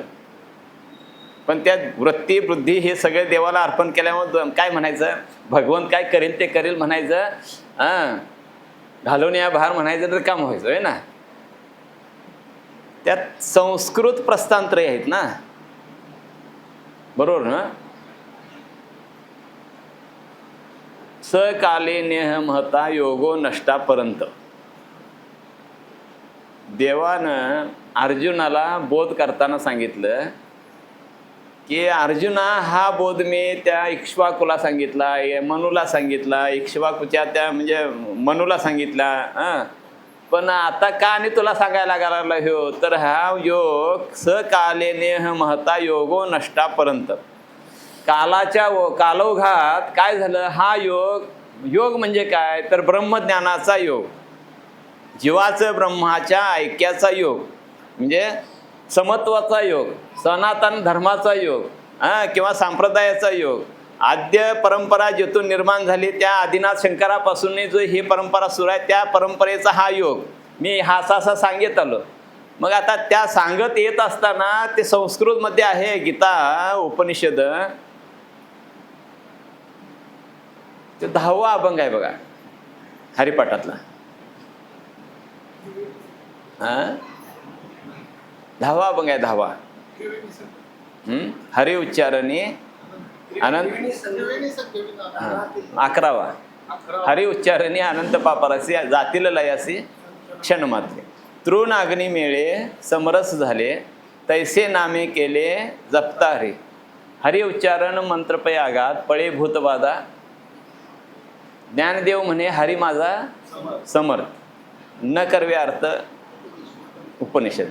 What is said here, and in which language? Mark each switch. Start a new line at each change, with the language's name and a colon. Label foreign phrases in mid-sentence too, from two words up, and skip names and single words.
Marathi: पण त्या वृत्ती बुद्धी हे सगळे देवाला अर्पण केल्यामुळे काय म्हणायचं, भगवंत काय करेल ते करेल म्हणायचं. हां, घालून या बाहेर म्हणायचं तर काम व्हायचं आहे ना. त्यात संस्कृत प्रस्थांतरे आहेत ना, बरोबर ना.
Sanskrit: सकाले नेह महता योगो नष्टापर्यंत
Marathi: देवानं अर्जुनाला बोध करताना सांगितलं की अर्जुना हा बोध मी त्या इक्ष्वाकूला सांगितला, मनूला सांगितला, इक्ष्वाकूच्या त्या म्हणजे मनूला सांगितला, पण आता का आणि तुला सांगायला लागला ह्यो, तर हा योग सकाले
Sanskrit: नेह महता योगो नष्टापर्यंत,
Marathi: कालाच्या कालोघात काय झालं, हा योग म्हणजे काय, तर ब्रह्मज्ञानाचा योग, जीवाचं ब्रह्माच्या ऐक्याचा योग, म्हणजे समत्वाचा योग, सनातन धर्माचा योग, किंवा संप्रदायाचा योग, आद्य परंपरा जिथून निर्माण झाली त्या आदिनाथ शंकरापासून जो ही परंपरा सुरू आहे त्या परंपरेचा हा योग मी हा असा सांगत आलो. मग आता त्या सांगत येत असताना ते संस्कृतमध्ये आहे गीता उपनिषद, ते 10वा अभंग आहे बघा हरिपाठातला. 10वा अभंग आहे, 10वा. हरि उच्चारणी अनंत, 11वा. हरि उच्चारणी अनंत पापरासी जातील लयासी क्षण मात्रे, तृण अग्नी मेळे समरस झाले, तैसे नामे केले जपता हरी, हरि उच्चारण मंत्रपय आघात पळे भूतबाधा, ज्ञानदेव म्हणे हरी माझा समर्थ, न करवे अर्थ उपनिषद.